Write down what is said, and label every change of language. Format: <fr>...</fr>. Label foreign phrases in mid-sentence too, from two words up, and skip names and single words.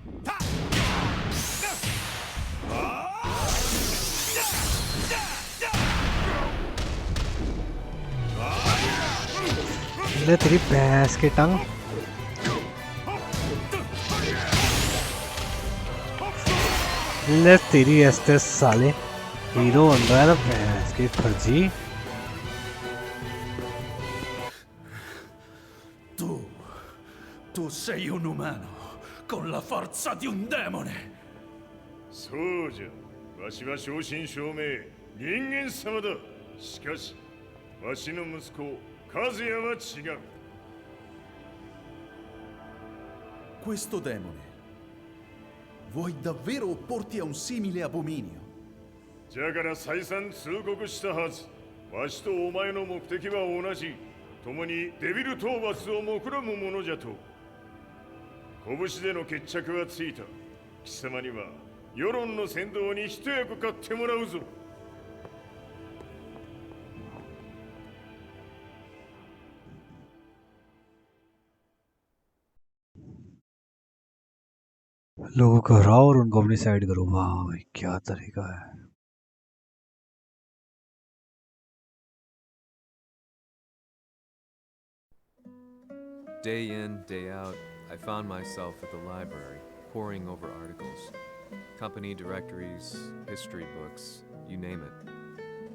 <hi>ले तेरी भैंस की टंग. ले तेरी ऐसे साले हीरो बन रहा है ना भैंस की फर्जी.</hi> <it>Tu sei un umano con la forza di un demone.</it> <ja>そうじゃ。わしは正真正銘人間様だ。しかしわしの息子カズヤは違う。</ja> <it>Questo demone Vuoi davvero opporti a un simile abominio?</it> <ja>じゃから再三通告したはず。わしとお前の目的は同じ。共にデビル討伐を目論むものじゃと。拳での決着はついた。貴様には世論の先導に一役買ってもらうぞ。</ja> <hi>लोगों को हराओ और उनको अपनी साइड करो। वाह भाई क्या तरीका है।</hi> <en>Day in, day out, I found myself at the library, poring over articles. Company directories, history books, you name it.</en>